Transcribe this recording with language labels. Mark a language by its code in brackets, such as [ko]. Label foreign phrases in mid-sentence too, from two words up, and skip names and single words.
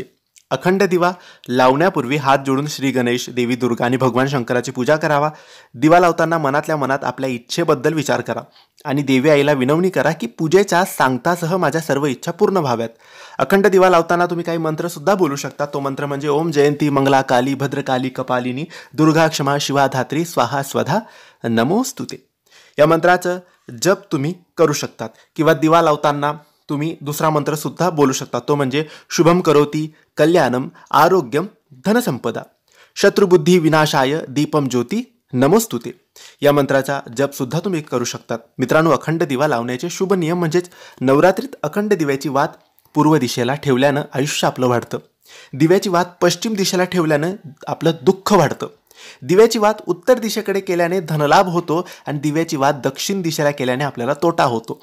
[mr] अखंड दिवा लावण्यापूर्वी हात जोडून श्री गणेश, देवी दुर्गा आणि भगवान शंकराची पूजा करावा. दिवा लावताना मनातल्या मनात आपल्या इच्छेबद्दल विचार करा आणि देवी आईला विनवणी करा की पूजेच्या सांगतासह माझ्या सर्व इच्छा पूर्ण व्हाव्यात. अखंड दिवा लावताना तुम्ही काही मंत्र सुद्धा बोलू शकता. तो मंत्र म्हणजे [sa] ओम जयंती मंगला काली भद्रकाली कपालिनी दुर्गा क्षमा शिवा धात्री स्वाहा स्वधा नमोस्तुते. [mr] या मंत्राचं जप तुम्ही करू शकतात किंवा दिवा लावताना तुम्ही दुसरा मंत्र सुद्धा बोलू शकता. तो म्हणजे [sa] शुभम करोती कल्याणम आरोग्यम धनसंपदा शत्रुबुद्धी विनाशाय दीपम ज्योती नमोस्तुते. [mr] या मंत्राचा जप सुद्धा तुम्ही करू शकतात. मित्रांनो, अखंड दिवा लावण्याचे शुभ नियम म्हणजेच नवरात्रीत अखंड दिव्याची वात पूर्व दिशेला ठेवल्यानं आयुष्य आपलं वाढतं. दिव्याची वात पश्चिम दिशेला ठेवल्यानं आपलं दुःख वाढतं. दिव्याची वात उत्तर दिशेकडे केल्याने धनलाभ होतो आणि दिव्याची वात दक्षिण दिशेला केल्याने आपल्याला तोटा होतो.